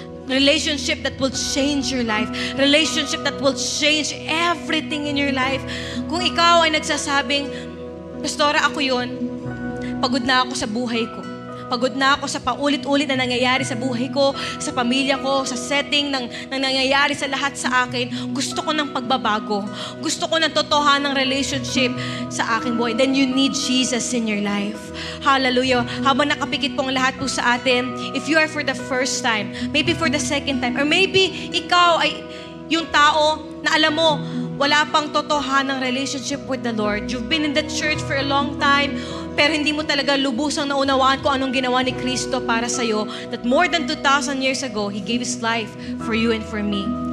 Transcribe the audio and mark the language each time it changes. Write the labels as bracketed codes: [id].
[en] Relationship that will change your life. Relationship that will change everything in your life. [tl] Kung ikaw ay nagsasabing, Pastora, ako yun. Pagod na ako sa buhay ko. Pagod na ako sa paulit-ulit na nangyayari sa buhay ko, sa pamilya ko, sa setting ng nangyayari sa lahat sa akin. Gusto ko ng pagbabago. Gusto ko ng totohanang relationship sa aking buhay. [en] Then you need Jesus in your life. [tl] Hallelujah. Habang nakapikit pong lahat po sa atin, [en] if you are for the first time, maybe for the second time, or maybe [tl] ikaw ay yung tao na alam mo, wala pang totohanang relationship [en] with the Lord. You've been in the church for a long time, [tl] pero hindi mo talaga lubusang naunawaan kung anong ginawa ni Kristo para sa'yo, [en] that more than 2,000 years ago, He gave His life for you and for me.